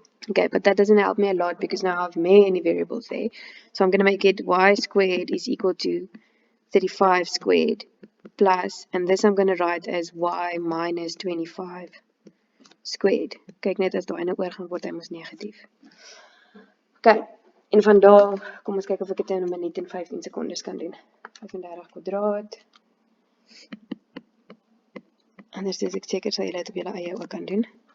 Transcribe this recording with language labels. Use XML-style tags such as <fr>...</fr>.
<en>Okay, but that doesn't help me a lot because now I have many variables there. So I'm going to make it y squared is equal to 35 squared plus, and this I'm going to write as y minus 25 squared.</en> <af>Kyk net as daai nou oor gaan word, hy mos negatief. Okay, en van daar, kom ons kyk of ek dit in 'n minuut en 15 sekondes kan doen. 35 kwadraat. Anders is ek seker sal julle dit op julle eie ook kan doen.</af>